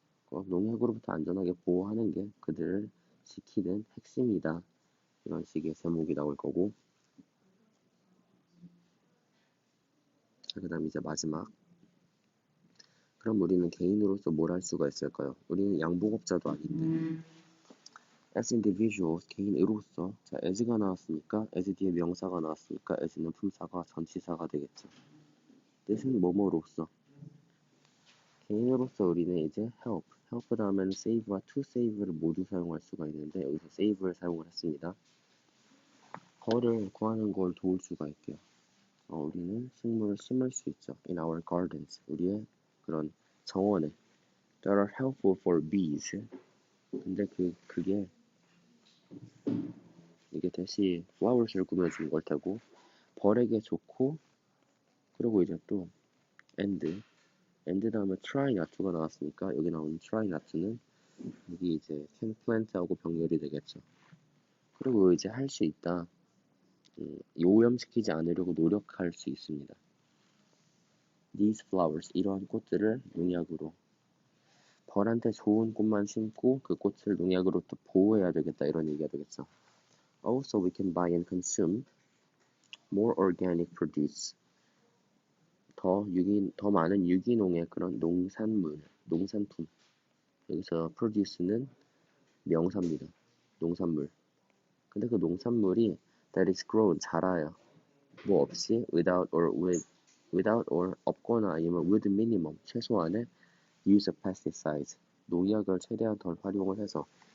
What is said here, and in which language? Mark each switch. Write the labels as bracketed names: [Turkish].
[Korean] 농약으로부터 안전하게 보호하는 게 그들을 지키는 핵심이다. 이런 식의 제목이 나올 거고 그 다음 이제 마지막 그럼 우리는 개인으로서 뭘 할 수가 있을까요? 우리는 양봉업자도 아닌데 as individuals, 개인으로서. 자, as가 나왔으니까 as 뒤에 명사가 나왔으니까 as는 품사가 전치사가 되겠죠. 뜻은 뭐뭐로서. 개인으로서 우리는 이제 help 다음에는 save와 to save를 모두 사용할 수가 있는데 여기서 save를 사용을 했습니다. 벌을 구하는 걸 도울 수가 있게요. 우리는 식물을 심을 수 있죠. In our gardens, 우리의 그런 정원에. [English] That are helpful for bees. [Korean] 근데 그게 이게 다시 flowers를 꾸며준 걸 테고 벌에게 좋고 그리고 이제 또 and 다음에 try not to 가 나왔으니까 여기 나오는 try not to는 여기 이제 can plant하고 병렬이 되겠죠. 그리고 이제 할 수 있다. 오염시키지 않으려고 노력할 수 있습니다. These flowers, 이러한 꽃들을 농약으로 벌한테 좋은 꽃만 심고 그 꽃을 농약으로 또 보호해야 되겠다 이런 얘기가 되겠죠. [English] Also, we can buy and consume more organic produce. [Korean] 더 많은 유기농의 그런 농산품. 여기서 produce는 명사입니다. 농산물. 근데 그 농산물이 that is grown, 자라요. 뭐 없이 without or 없거나 아니면 with minimum, 최소한의 use of pesticides, 농약을 최대한 덜 활용을 해서.